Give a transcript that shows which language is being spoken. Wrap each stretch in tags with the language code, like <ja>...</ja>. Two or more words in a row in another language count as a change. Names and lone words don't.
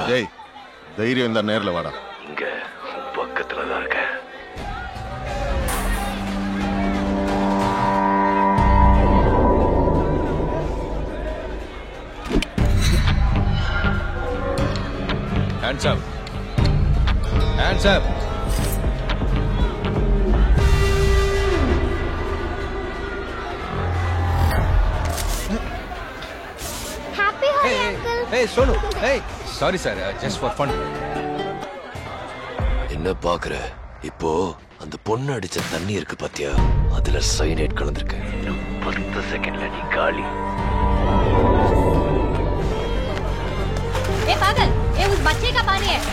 <ta>டேய், தைரியம் இந்த நேர்ல வாடா. இங்க பக்கத்துல தான் இருக்க.</ta> <en>Hands up. Hands up. Happy Holi, uncle. Hey, Sonu. Hey, sorry sir, just for fun.</en> <ta>என்ன பாக்குற? இப்போ அந்த பொண்ணு அடிச்ச தண்ணி இருக்கு பாத்தியா? அதுல சைனைட் கலந்திருக்கு. 10 செகண்ட்ல நீ காலி.</ta> <hi>ए पागल, ये उस बच्चे का पानी है.</hi>